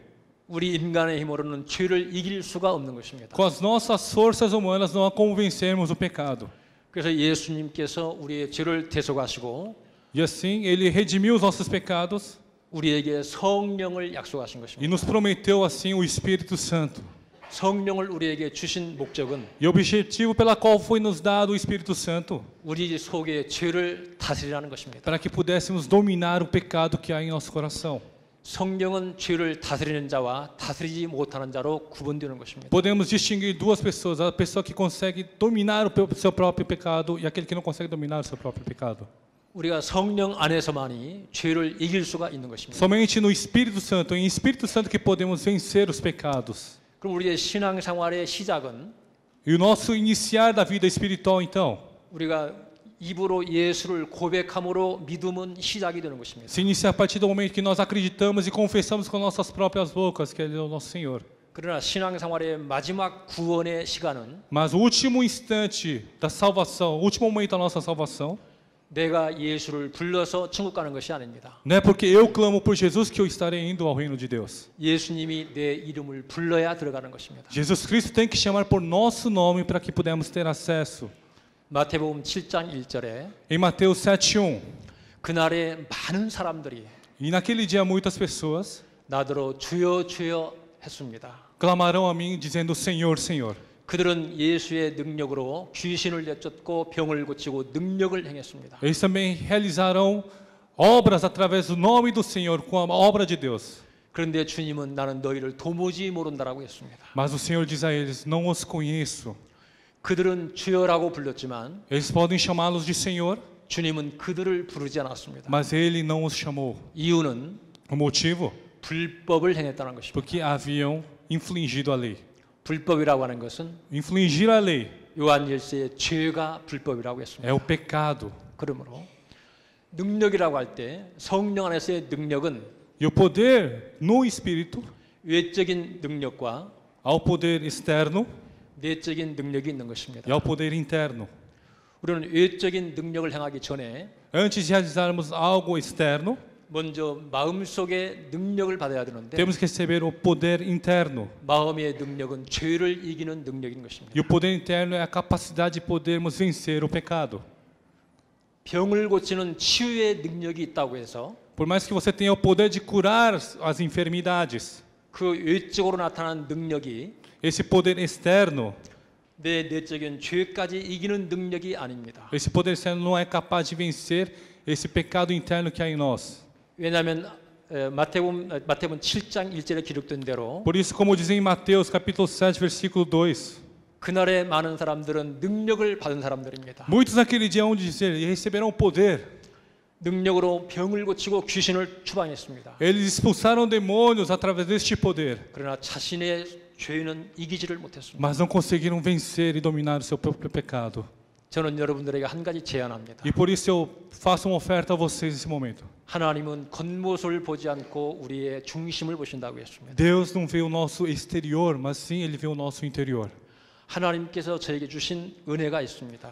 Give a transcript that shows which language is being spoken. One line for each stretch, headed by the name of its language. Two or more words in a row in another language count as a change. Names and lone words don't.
Korean: 우리 인간의 힘으로는 죄를 이길 수가 없는 것입니다.
Portuguese: Com as nossas forças humanas não a convencermos o pecado.
Korean: 그래서 예수님께서 우리의 죄를 대속하시고
Portuguese: E assim ele redimiu os nossos pecados
Korean: 우리에게 성령을 약속하신
Portuguese: e
Korean: 것입니다.
Portuguese: nos prometeu assim o Espírito Santo.
Korean: 성령을 우리에게 주신 목적은
Portuguese: E o objetivo pela qual foi nos dado o Espírito Santo,
Korean: 우리 속의 죄를 다스리라는 것입니다.
Portuguese: para que pudéssemos dominar o pecado que há em nosso coração.
Korean: 성령은 죄를 다스리는 자와 다스리지 못하는 자로 구분되는 것입니다.
Portuguese: Podemos distinguir duas pessoas, a pessoa que consegue dominar o seu próprio pecado e aquele que não consegue dominar o seu próprio pecado.
Korean: 우리가 성령 안에서만이 죄를 이길 수가 있는 것입니다.
Portuguese: Somente no Espírito Santo, em Espírito Santo que podemos vencer os pecados.
Korean: 그럼 우리의 신앙생활의 시작은
Portuguese: E o nosso iniciar da vida espiritual então,
Korean: 우리가 입으로 예수를 고백함으로 믿음은 시작이 되는 것입니다.
Portuguese: se inicia a partir do momento que nós acreditamos e confessamos com nossas próprias bocas que Ele é o nosso Senhor.
Korean: 그러나 신앙생활의 마지막 구원의 시간은
Portuguese: Mas o último instante da salvação, o último momento da nossa salvação,
Korean: 내가 예수를 불러서 천국 가는 것이 아닙니다.
Portuguese: não é porque eu clamo por Jesus que eu estarei indo ao reino de Deus.
Korean: 예수님이 내 이름을 불러야 들어가는 것입니다.
Portuguese: Jesus Cristo tem que chamar por nosso nome para que pudemos ter acesso.
Korean: 마태복음 7장 1절에
Portuguese: Em Mateus 7:1,
Korean: 그날에 많은 사람들이
Portuguese: e naquele dia muitas pessoas
Korean: 나더러 주여 주여 했습니다.
Portuguese: clamarão a mim dizendo Senhor, Senhor.
Korean: 그들은 예수의 능력으로 귀신을 내쫓고 병을 고치고 능력을 행했습니다.
Portuguese: Eles também realizarão obras através do nome do Senhor com a obra de Deus.
Korean: 그런데 주님은 나는 너희를 도무지 모른다라고 했습니다.
Portuguese: Mas o Senhor diz a eles: não os conheço.
Korean: 그들은 주여라고 불렀지만
Portuguese: Eles podem chamá-los de Senhor,
Korean: 주님은 그들을 부르지 않았습니다.
Portuguese: mas Ele não os chamou.
Korean: 이유는
Portuguese: O motivo?
Korean: 불법을 행했다는 것입니다.
Portuguese: Porque haviam infringido a lei.
Korean: 불법이라고 하는 것은
Portuguese: Infringir a lei
Korean: 요한 1세의 죄가 불법이라고 했습니다.
Portuguese: é o pecado.
Korean: 그러므로 능력이라고 할 때 성령 안에서의 능력은
Portuguese: E o poder no Espírito,
Korean: 외적인 능력과
Portuguese: ao poder externo
Korean: 내적인 능력이 있는 것입니다.
Portuguese: e ao poder interno.
Korean: 우리는 외적인 능력을 행하기 전에
Portuguese: Antes de realizarmos algo externo,
Korean: 먼저 마음속의 능력을 받아야 되는데
Portuguese: temos que receber o poder interno.
Korean: 마음의 능력은 죄를 이기는 능력인 것입니다.
Portuguese: E o poder interno é a capacidade de podermos vencer o pecado.
Korean: 병을 고치는 치유의 능력이 있다고 해서
Portuguese: Por mais que você tenha o poder de curar as enfermidades,
Korean: 그 외적으로 나타난 능력이
Portuguese: esse poder externo,
Korean: 내 내적인 죄까지 이기는 능력이 아닙니다.
Portuguese: esse poder externo não é capaz de vencer esse pecado interno que há em nós.
Korean: 왜냐하면 마태복음 7장 1절에 기록된 대로
Portuguese: Por isso, como diz em Mateus capítulo 7, versículo 2,
Korean: 그날에 많은 사람들은 능력을 받은 사람들입니다.
Portuguese: muitos naquele dia vão dizer, e receberão poder.
Korean: 능력으로 병을 고치고 귀신을 추방했습니다.
Portuguese: Eles expulsaram demônios através deste poder,
Korean: 그러나 자신의 죄는 이기지를 못했습니다.
Portuguese: mas não conseguiram vencer e dominar o seu próprio pecado.
Korean: 저는 여러분들에게 한 가지 제안합니다.
Portuguese: E por isso eu faço uma oferta a vocês nesse momento.
Korean: 하나님은 겉모습을 보지 않고 우리의 중심을 보신다고 했습니다.
Portuguese: Deus não vê o nosso exterior, mas sim Ele vê o nosso interior.
Korean: 하나님께서 저에게 주신 은혜가 있습니다.